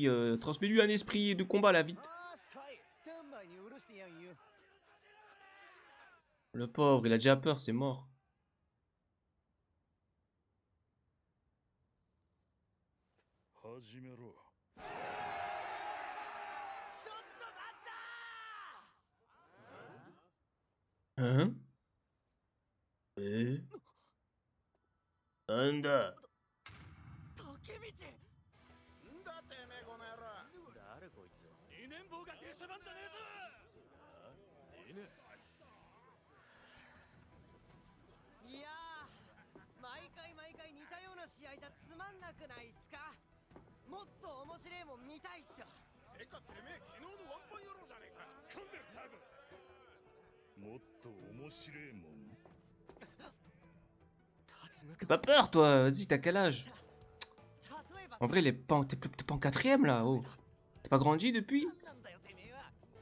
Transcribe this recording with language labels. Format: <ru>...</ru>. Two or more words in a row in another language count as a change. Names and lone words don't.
<fr>transmets-lui un esprit de combat là, vite. Le pauvre, il a déjà peur, c'est mort. Hein? Anda.</fr> <ja>竹道。んだてめえこの野郎。誰こいつ。二年坊が出しゃばんじゃねえぞ。いやー、毎回似たような試合じゃつまんなくないっすか。もっと面白いもん見たいっしょ。てかてめえ昨日のワンパン野郎じゃねえか。突っ込んでるタグ。もっと面白いもん。</ja> <fr>T'as pas peur, toi? Vas-y, t'as quel âge? En vrai, t'es pas en quatrième, là, oh. T'as pas grandi depuis?</fr>